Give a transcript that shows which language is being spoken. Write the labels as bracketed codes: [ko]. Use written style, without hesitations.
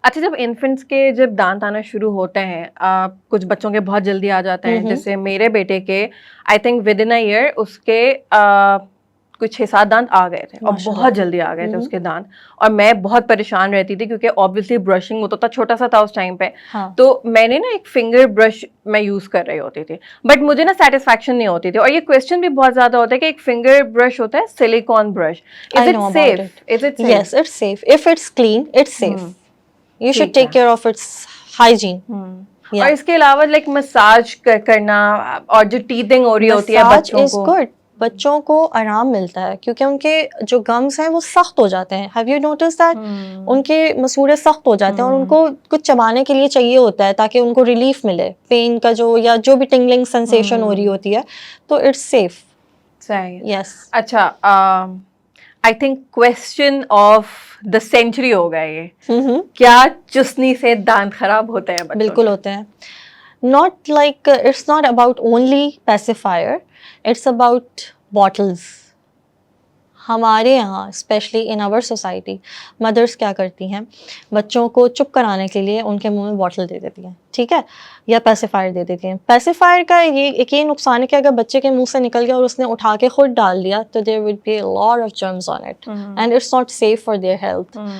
[ur] اچھا جب انفنٹس کے جب دانت آنا شروع ہوتے ہیں کچھ بچوں کے بہت جلدی آ جاتے ہیں, جیسے میرے بیٹے کے [en] I think within a year [ur] اس کے کچھ 6-7 دانت آ گئے تھے اور بہت جلدی آ گئے تھے اس کے دانت, اور میں بہت پریشان رہتی تھی کیونکہ آبویسلی برشنگ ہوتا تھا, چھوٹا سا تھا اس ٹائم پہ, تو میں نے نا ایک فنگر برش میں یوز کر رہی ہوتی تھی, بٹ مجھے نا سیٹسفیکشن نہیں ہوتی تھی, اور یہ کویشچن بھی بہت زیادہ ہوتا ہے کہ ایک فنگر برش ہوتا ہے silicone brush, [en] Is it safe? Is it safe? Yes, it's safe. If it's clean, it's safe. You should take care of its hygiene. [ur] اور اس کے علاوہ لائک مساج کرنا اور جو ٹیتھنگ ہو رہی ہوتی ہے [en] Massage [ur] بچوں [en] is [ur] کو, [en] good. [ur] بچوں کو آرام ملتا ہے کیونکہ ان کے جو گمس ہیں وہ سخت ہو جاتے ہیں. [en] Have you notice that? [ur] ان کے مسوڑے سخت ہو جاتے ہیں اور ان کو کچھ چبانے کے لیے چاہیے ہوتا ہے تاکہ ان کو ریلیف ملے پین کا جو یا جو بھی ٹنگلنگ سینسیشن ہو رہی ہوتی ہے, تو [en] It's safe. [ur] صحیح. [en] Yes. [ur] اچھا [en] I think question of the century [ur] ہوگا یہ, کیا چسنی سے دانت خراب ہوتے ہیں بچوں؟ بالکل ہوتے ہیں. [en] Not like it's not about only pacifier, it's about bottles. [ur] ہمارے یہاں اسپیشلی [en] in our society [ur] مدرس کیا کرتی ہیں, بچوں کو چپ کرانے کے لیے ان کے منہ میں بوٹل دے دیتی ہیں, ٹھیک ہے, یا پیسیفائر دے دیتی ہیں. پیسیفائر کا یہ نقصان ہے کہ اگر بچے کے منہ سے نکل گیا اور اس نے اٹھا کے خود ڈال دیا تو [en] there would be a lot of germs on it and it's not safe for their health.